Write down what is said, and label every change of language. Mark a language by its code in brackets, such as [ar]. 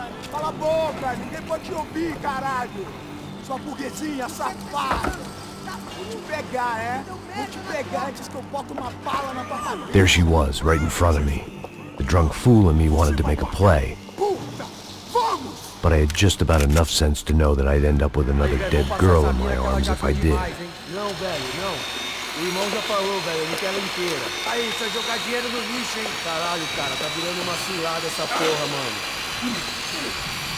[pt] Cala a boca, ninguém pode te ouvir, caralho! Sua burguesinha safada! Vou te pegar, é? Vou te pegar antes que eu boto uma bala na tua cabeça! [en] There she was, right in front of me. The drunk fool in me wanted to make a play. [pt] Puta! Vamos! [en] But I had just about enough sense to know that I'd end up with another dead girl in my arms if I did. [pt] Não, velho, não. O irmão já falou, velho, eu não quero ela inteira. Aí, você vai jogar dinheiro no lixo, hein? Caralho, cara, tá virando uma cilada essa porra, mano.